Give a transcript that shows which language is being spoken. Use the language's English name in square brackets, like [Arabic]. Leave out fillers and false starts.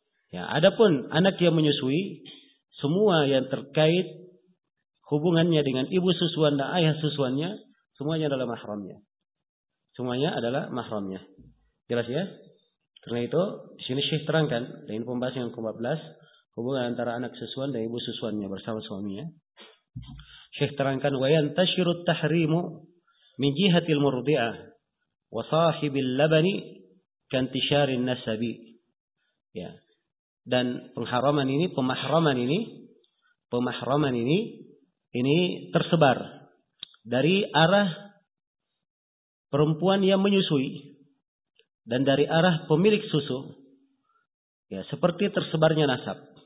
[Indonesian] Ya, adapun anak yang menyusui, semua yang terkait hubungannya dengan ibu susuan dan ayah susuannya, semuanya adalah mahramnya. Semuanya adalah mahramnya. Jelas ya? Karena itu, di sini Syekh terangkan, dengan pembahasan yang ke-14, hubungan antara anak susuan dan ibu susuannya bersama suaminya. Syekh terangkan, [Arabic] وَيَنْتَشِرُ التَّحْرِيمُ مِنْ جِهَةِ الْمُرْضِعَةِ وَصَاحِبِ اللَّبَنِ كَانْتِشَارِ النَّسَبِ. [Indonesian] Ya. Dan pemahraman ini tersebar dari arah perempuan yang menyusui dan dari arah pemilik susu, ya, seperti tersebarnya nasab.